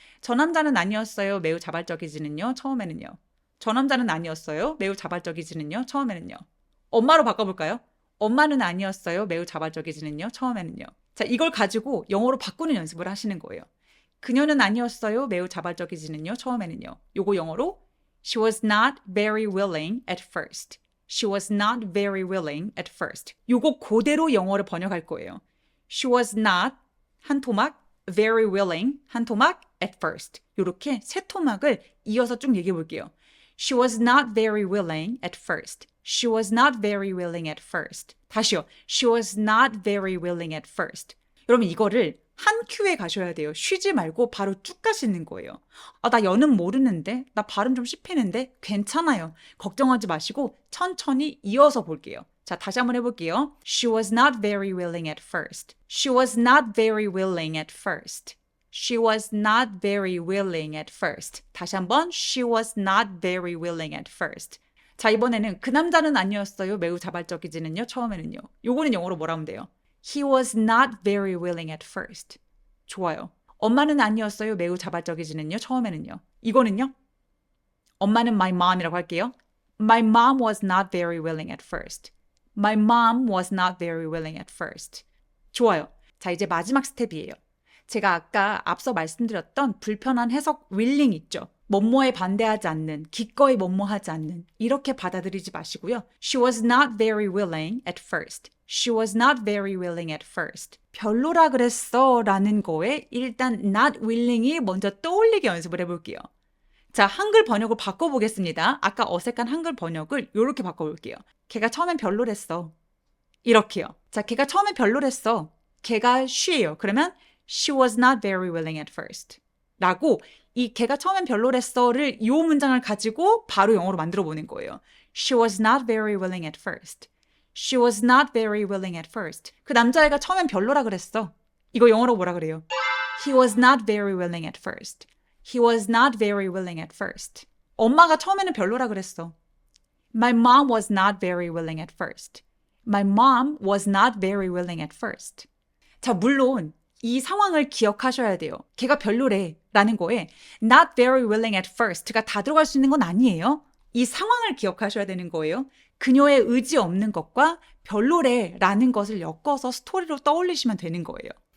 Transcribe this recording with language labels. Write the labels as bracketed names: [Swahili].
[Korean] 저 남자는 아니었어요. 매우 자발적이지는요. 처음에는요. 저 남자는 아니었어요. 매우 자발적이지는요. 처음에는요. 엄마로 바꿔볼까요? 엄마는 아니었어요. 매우 자발적이지는요. 처음에는요. 자, 이걸 가지고 영어로 바꾸는 연습을 하시는 거예요. 그녀는 아니었어요. 매우 자발적이지는요. 처음에는요. 요거 영어로 [English] She was not very willing at first. She was not very willing at first. [Korean] 요거 그대로 영어로 번역할 거예요. [English] She was not [Korean] 한 토막, [English] very willing 한 토막, at first. [Korean] 요렇게 세 토막을 이어서 쭉 얘기해 볼게요. [English] She was not very willing at first. She was not very willing at first. [Korean] 다시요. [English] She was not very willing at first. [Korean] 여러분 이거를 한 큐에 가셔야 돼요. 쉬지 말고 바로 쭉 가시는 거예요. 아, 나 연음 모르는데? 나 발음 좀 씹히는데? 괜찮아요. 걱정하지 마시고 천천히 이어서 볼게요. 자, 다시 한번 해볼게요. [English] She was not very willing at first. She was not very willing at first. She was not very willing at first. [Korean] 다시 한번 [English] She was not very willing at first. [Korean] 자, 이번에는 그 남자는 아니었어요. 매우 자발적이지는요. 처음에는요. 요거는 영어로 뭐라 하면 돼요? [English] He was not very willing at first. [Korean] 좋아요. 엄마는 아니었어요. 매우 자발적이지는요. 처음에는요. 이거는요. 엄마는 [English] my mom [Korean] 이라고 할게요. [English] My mom was not very willing at first. My mom was not very willing at first. [Korean] 좋아요. 자, 이제 마지막 스텝이에요. 제가 아까 앞서 말씀드렸던 불편한 해석 willing 있죠. 뭐뭐에 반대하지 않는, 기꺼이 뭐뭐하지 않는 이렇게 받아들이지 마시고요. [English] She was not very willing at first. She was not very willing at first. [Korean] 별로라 그랬어 라는 거에 일단 [English] not willing [Korean] 이 먼저 떠올리게 연습을 해볼게요. 자, 한글 번역을 바꿔보겠습니다. 아까 어색한 한글 번역을 이렇게 바꿔볼게요. 걔가 처음엔 별로랬어. 이렇게요. 자, 걔가 처음엔 별로랬어. 걔가 she예요. 그러면 [English] she was not very willing at first. [Korean] 라고 이 걔가 처음엔 별로랬어를 이 문장을 가지고 바로 영어로 만들어 보는 거예요. [English] She was not very willing at first. She was not very willing at first. [Korean] 그 남자애가 처음엔 별로라 그랬어. 이거 영어로 뭐라 그래요? [English] He was not very willing at first. He was not very willing at first. [Korean] 엄마가 처음에는 별로라 그랬어. [English] My mom was not very willing at first. My mom was not very willing at first. [Korean] 자, 물론 이 상황을 기억하셔야 돼요. 걔가 별로래 라는 거에 [English] not very willing at first [Korean] 가 다 들어갈 수 있는 건 아니에요. 이 상황을 기억하셔야 되는 거예요. 그녀의 의지 없는 것과 별로래 라는 것을 엮어서 스토리로 떠올리시면 되는 거예요.